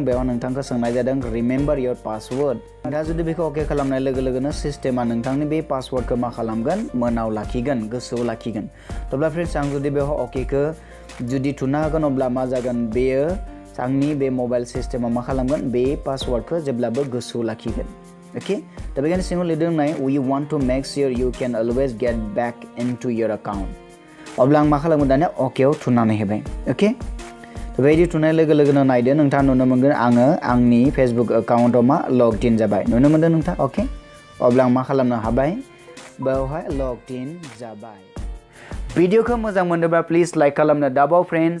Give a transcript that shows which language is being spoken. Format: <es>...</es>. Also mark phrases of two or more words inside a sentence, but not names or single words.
<brx>बेयाव नोंथांखौ सोंनाय जादों</brx> <en>remember your password.</en> <brx>दा जुदि बेखौ अके खालामनाय लोगो लोगोनो सिस्टेमा नोंथांनि बे पासवर्डखौ मा खालामगोन, मोनाव लाखिगोन, गोसोआव लाखिगोन। अब्ला फ्रेंड्स आं जुदि बेवहाय अकेखौ जुदि थुना होगोन अब्ला मा जागोन बेयो आंनि बे मबाइल सिस्टेमाव मा खालामगोन बे पासवर्डखौ जेब्लाबो गोसोआव लाखिगोन ओके दा बेखायनो सिङाव लिरदों नाय</brx> <en>we want to make sure you can always get back into your account</en> <brx>अब्ला आं मा खालामगोन दानिया अकेआव थुनानै होबाय ओके बेबायदि थुनाय लोगो लोगोनो नायदो नोंथाङा नुनो मोनगोन आङो आंनि फेसबुक एकाउन्टआव मा</brx> <en>logged in</en> <brx>जाबाय नुनो मोनदों नोंथां ओके अब्ला आं मा खालामनो हाबाय बेवहाय</brx> <en>logged in</en> <brx>जाबाय भिडिअखौ मोजां मोनोब्ला</brx> <en>please like</en> <brx>खालामनो दाबाव फ्रेन्ड्स</brx>